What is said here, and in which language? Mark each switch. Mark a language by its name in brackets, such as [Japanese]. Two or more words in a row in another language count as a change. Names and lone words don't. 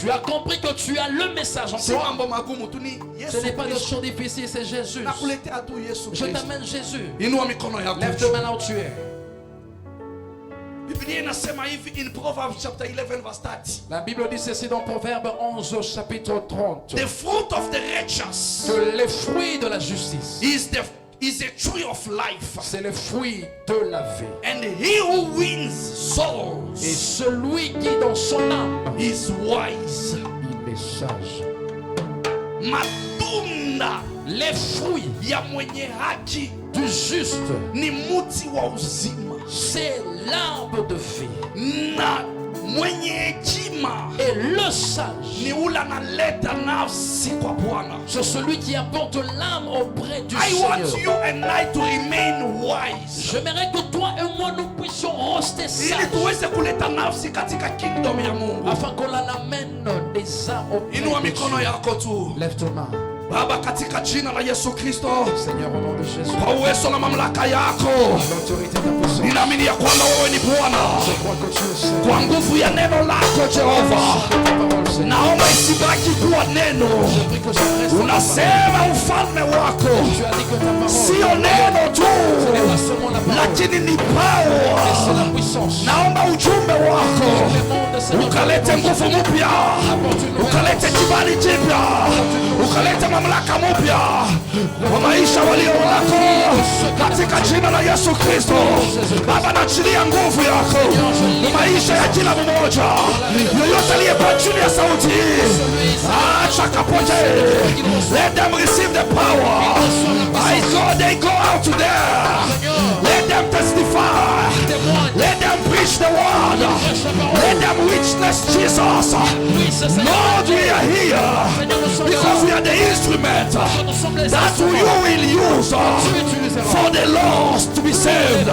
[French] Tu as compris que tu as le message en [Swahili] Si [French] toi. [Swahili] mambo magumu tu ni [French] Ce [Swahili] Yesu [French] n'est pas de [Swahili] Kristo. [French] choses difficiles, c'est Jésus. [Swahili] Nakuletea tu Yesu [French] Je [Swahili] Kristo. [French] t'amène Jésus. [Swahili] Inua mikono yako. [French] Lève tes mains là où tu es. [Swahili] Biblia inasema hivi [English] in Proverbs chapter 11 verse 30. [French] La Bible dit ceci dans Proverbe 11 chapitre 30. [English] The fruit of the righteous [French] Que les fruits de la justice, [English] is a tree of life. [French] c'est le fruit de la vie. [English] And he who wins [French] Et [English] souls [French] celui qui dans son âme, [English] is wise. [French] il est sage. [Swahili] Matunda [French] Les fruits [Swahili] ya mwenye haki [French] du juste, [Swahili] ni muti wa uzima, [French] c'est l'arbre de vie. [Swahili] na mwenye hekima [French] Et le sage, [Swahili] ni ule analeta nafsi kwa Bwana. [French] c'est celui qui apporte l'âme auprès du [English] I want [French] Seigneur. [English] you and I to remain wise, [French] J'aimerais que toi et moi nous puissions rester [Swahili] ili [French] sages [Swahili] tuweze kuleta nafsi katika kingdom ya Mungu. [French] afin qu'on la amène des âmes auprès [Swahili] Inua [French] de [Swahili] mikono [French] Dieu. [Swahili] yako tu. [French] Lève tes mains. [Swahili] Baba, katika jina la Yesu Kristo, [French] Seigneur, au nom de Jésus, [Swahili] kwa uwezo na mamlaka yako, [French] l'autorité de ta puissance, [Swahili] ninaamini ya kwamba wewe ni Bwana. [French] je crois que tu es Seigneur. [Swahili] Kwa nguvu ya neno lako Jehova, [French] Ta parole, Seigneur. [Swahili] naomba isibaki kuwa neno. [French] Je prie que ça reste ta parole. [Swahili] Unasema ufalme wako [French] Tu as dit que ta parole, [Swahili] sio neno tu, [French] ce n'est pas seulement la parole, [Swahili] lakini ni [French] mais c'est [Swahili] power. [French] la puissance. [Swahili] Naomba ujumbe wako [French] Le monde, Seigneur, [Swahili] ukalete nguvu mpya, ukalete kibali kipya, ukalete mamlaka mpya kwa maisha walio wako, katika jina la Yesu Kristo. Baba, naachilia nguvu yako kwa maisha ya kila mmoja yoyote aliyekuwa chini ya sauti hii, acha kapote. [English] Let them receive the power. I go, they go out there. Let them testify. Let them preach Let them witness Jesus. Lord, we are here because we are the instrument that you will use for the lost to be saved.